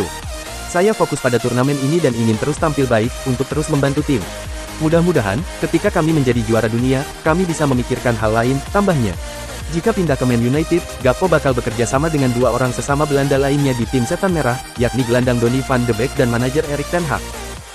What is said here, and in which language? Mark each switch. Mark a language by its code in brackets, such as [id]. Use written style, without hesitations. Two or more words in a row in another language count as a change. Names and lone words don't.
[id] Saya fokus pada turnamen ini dan ingin terus tampil baik, untuk terus membantu tim. Mudah-mudahan, ketika kami menjadi juara dunia, kami bisa memikirkan hal lain, tambahnya. Jika pindah ke Man United, Gakpo bakal bekerja sama dengan 2 orang sesama Belanda lainnya di tim Setan Merah, yakni gelandang Donny van de Beek dan manajer Erik ten Hag.